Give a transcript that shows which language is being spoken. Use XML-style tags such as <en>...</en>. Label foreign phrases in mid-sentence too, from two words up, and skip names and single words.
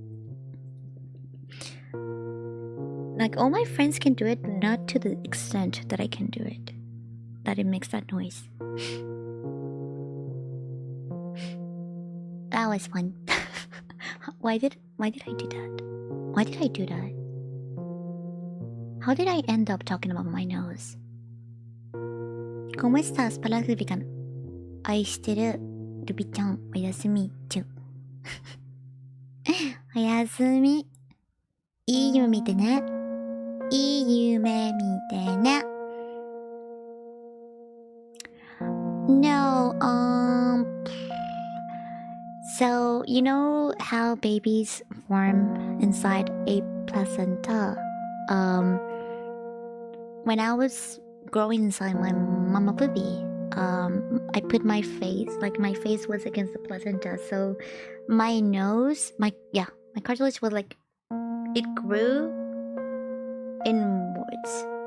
<en>Like all my friends can do it, but not to the extent that I can do it. That it makes that noise. That was fun. Why did I do that? Why did I do that? How did I end up talking about my nose?</en> <es>¿Cómo estás? Palabras que significan 愛してる。</es> <ja>ルビちゃん、おやすみ。ちゅ。おやすみ。いい夢見てね。いい夢見てね。</ja> <en>No, so you know how babies form inside a placenta? When I was growing inside my mama booby, I put my face, like my face was against the placenta, so my nose, my cartilage was like, it grew inwards.</en>